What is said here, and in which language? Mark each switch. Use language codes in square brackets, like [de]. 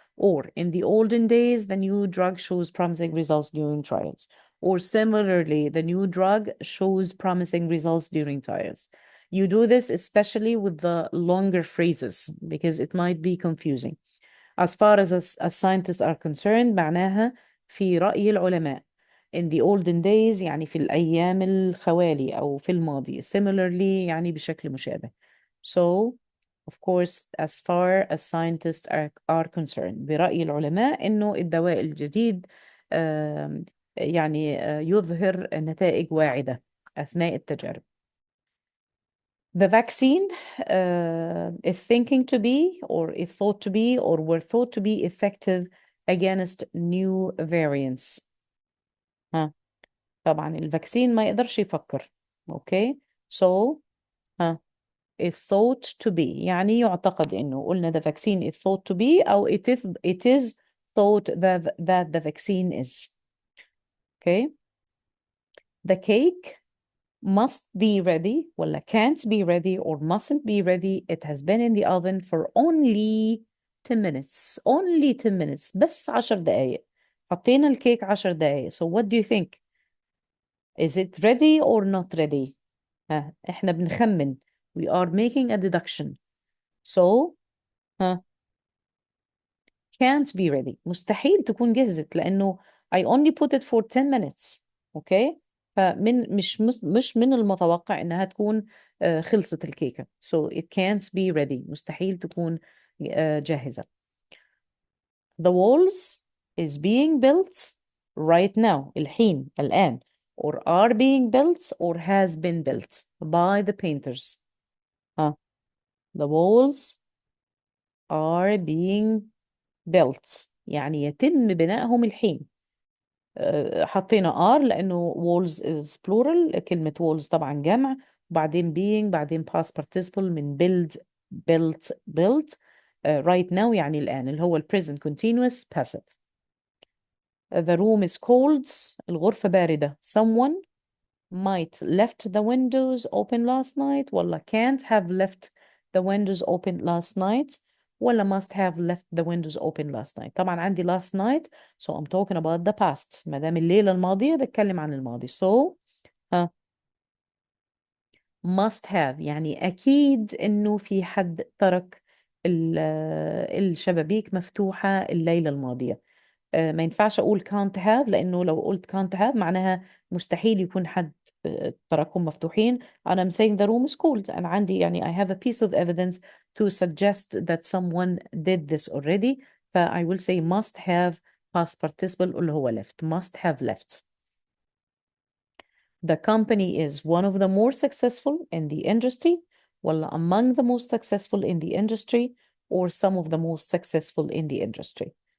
[en] Or in the olden days, the new drug shows promising results during trials. Or similarly, the new drug shows promising results during trials. You do this especially with the longer phrases because it might be confusing. As far as scientists are concerned [ar] معناها في رأي العلماء. [en] In the olden days [ar] يعني في الأيام الخوالي أو في الماضي. [en] Similarly [ar] يعني بشكل مشابه. [en] So, of course, as far as scientists are concerned [ar] برأي العلماء إنه الدواء الجديد يعني يظهر نتائج واعدة أثناء التجارب. [en] The vaccine is thinking to be or is thought to be or were thought to be effective against new variants. [ar] ها طبعا الفاكسين ما يقدرش يفكر. [en] Okay, so [ar] ها [en] is thought to be [ar] يعني يعتقد إنه قلنا [en] the vaccine is thought to be [ar] أو [en] it is thought that the vaccine is. Okay, the cake must be ready [ar] ولا [en] can't be ready or mustn't be ready. It has been in the oven for only 10 minutes. Only 10 minutes. [ar] بس 10 دقايق. حطينا الكيك 10 دقايق. [en] So what do you think? Is it ready or not ready? [ar] ها احنا بنخمن. [en] We are making a deduction. So [ar] ها [en] can't be ready. [ar] مستحيل تكون جهزت لأنه [en] I only put it for 10 minutes. Okay? [ar] فمن مش من المتوقع إنها تكون خلصت الكيكة. [en] So it can't be ready. [ar] مستحيل تكون جاهزة. [en] The walls is being built right now. [ar] الحين الآن. [en] Or are being built or has been built by the painters. The walls are being built [ar] يعني يتم بنائهم الحين. حطينا [en] are [ar] لأنه [en] walls is plural. [ar] كلمة walls طبعا جمع. وبعدين [en] being [ar] بعدين [en] past participle من built right now [ar] يعني الآن اللي هو [en] present continuous passive. The room is cold. [ar] الغرفة باردة. [en] Someone might left the windows open last night [ar] ولا [en] can't have left the windows open last night ولا must have left the windows open last night. [ar] طبعا عندي [en] last night so I'm talking about the past. [ar] ما دام الليلة الماضية بتكلم عن الماضي. [en] So must have [ar] يعني أكيد إنه في حد ترك الشبابيك مفتوحة الليلة الماضية. ما ينفعش أقول [en] can't have [ar] لأنه لو قلت can't have معناها مستحيل يكون حد تركهم مفتوحين. [en] and I'm saying the room is cold. [ar] أنا عندي يعني [en] I have a piece of evidence to suggest that someone did this already. ف I will say must have past participle اللي هو left. must have left. The company is one of the more successful in the industry ولا among the most successful in the industry or some of the most successful in the industry.